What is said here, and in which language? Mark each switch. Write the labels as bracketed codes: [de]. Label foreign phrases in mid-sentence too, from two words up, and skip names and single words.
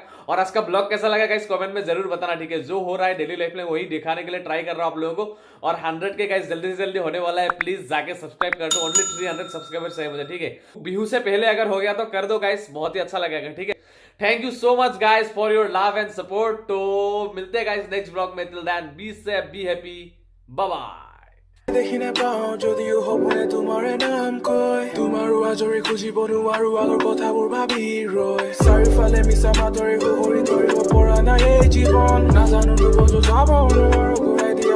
[hi] और आज का ब्लॉग कैसा लगा गाइस कमेंट में जरूर बताना, ठीक है। जो हो रहा है [en] daily life [hi] में वही दिखाने के लिए ट्राई कर रहा हूँ आप लोगों को। और 100 के गाइस जल्दी से जल्दी होने वाला है, प्लीज जाके सब्सक्राइब कर दो। [en] only 300 subscribers [hi] चाहिए मुझे, ठीक है। बिहू से पहले अगर हो गया तो कर दो गाइस, बहुत ही अच्छा लगेगा, ठीक है। [en] thank you so much guys for your love and support. [hi] तो मिलते हैं गाइस [en] next blog [hi] में, [en] till then be safe, be happy, bye bye. [as] দেখি নাপাওঁ যদিও সপোনে তোমাৰে নাম কয়, তোমাৰো আজৰি খুজিব নোৱাৰো আগৰ কথাবোৰ ভাবি ৰয়, চাৰিওফালে মিছা মাতৰে সুহৰি ধৰিব পৰা নাই এই জীৱন, নাজানো যাব নোৱাৰো ঘূৰাই